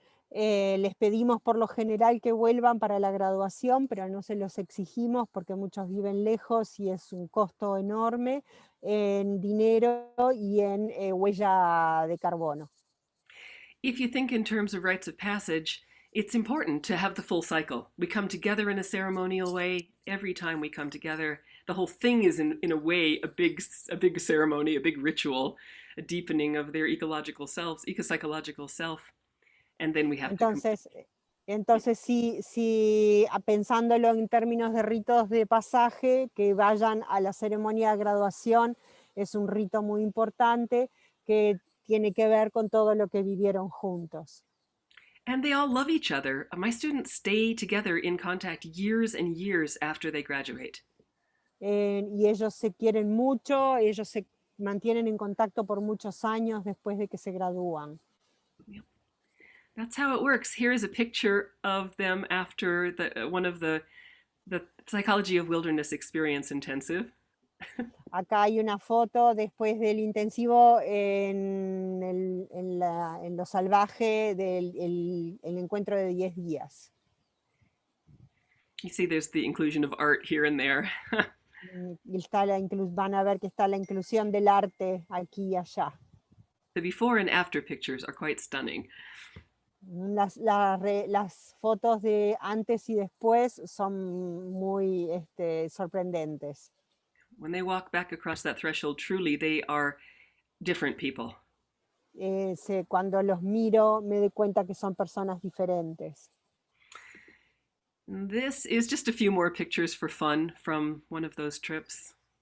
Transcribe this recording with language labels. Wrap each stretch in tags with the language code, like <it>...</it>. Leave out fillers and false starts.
<es>Les pedimos por lo general que vuelvan para la graduación, pero no se los exigimos porque muchos viven lejos y es un costo enorme en dinero y en huella de carbono.</es> <en>If you think in terms of rites of passage, it's important to have the full cycle. We come together in a ceremonial way. Every time we come together, the whole thing is in a way a big ceremony, a big ritual, a deepening of their ecological selves, ecopsychological self. And then we have</en> <es>entonces si pensándolo en términos de ritos de pasaje, que vayan a la ceremonia de graduación es un rito muy importante que tiene que ver con todo lo que vivieron juntos.</es> <en>And they all love each other. My students stay together in contact years and years after they graduate.</en> <es>Y ellos se quieren mucho, ellos se mantienen en contacto por muchos años después de que se gradúan.</es> <en>That's how it works. Here is a picture of them after one of the Psychology of Wilderness Experience Intensive.</en> <es>Acá hay una foto después del intensivo en lo salvaje del el encuentro de 10 días.</es> <en>You see there's the inclusion of art here and there.</en> <es>Y van a ver que está la inclusión del arte aquí y allá.</es> <en>The before and after pictures are quite stunning.</en> <es>Las fotos de antes y después son muy sorprendentes.</es> <en>When they walk back across that threshold, truly they are different people.</en> <es>cuando los miro me doy cuenta que son personas diferentes.</es> <en>This is just a few more pictures for fun from one of those trips.</en>